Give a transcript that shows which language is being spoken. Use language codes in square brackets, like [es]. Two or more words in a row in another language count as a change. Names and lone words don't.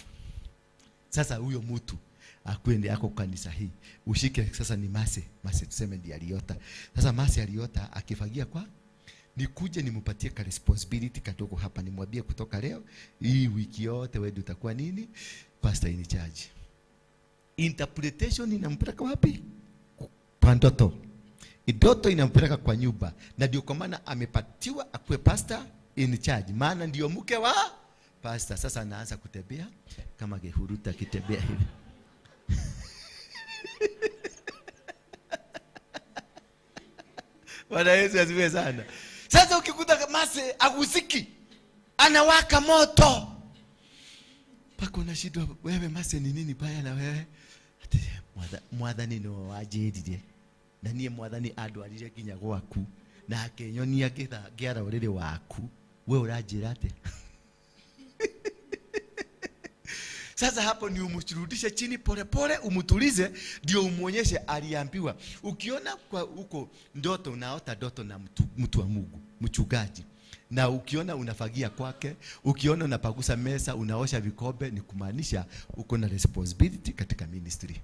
[sw] Sasa huyo mtu akwende yako kanisa hii, ushike sasa ni Mase tuseme ndiye aliota. Sasa Mase aliota akifagia kwa nikuje nimpatie ka responsibility kadogo hapa, nimwambie kutoka leo hii wiki yote wewe utakuwa nini? [en] Pastor in charge. [sw] Interpretation inampeleka wapi? Kwa ndoto. Ndoto inampeleka kwa nyumba, na ndio kwa maana amepatiwa akuwe [en] pastor in charge, [sw] maana ndio mke wa pastor. Sasa anaanza kutembea kama Gehuruta kitembea hivi. Bwana Yesu asifiwe sana. Sasa ukikuta Mase agusiki anawaka moto, pako na shida, wewe Mase ni nini baya na wewe? [ki] Ati mwathani no wajirire na niye mwathani andu arire kinya gwaku na akenyonia ngiara urire waku, [sw] wewe urajira ate? Sasa hapo ni umshurudishe chini pole pole, umutulize, ndio umuonyeshe aliambiwa. Ukiona kwa huko ndoto unaota ndoto na mtu wa Mungu, mchungaji, na ukiona unafagia kwake, ukiona unapagusa mesa, unaosha vikombe, ni kumaanisha uko na responsibility katika ministry.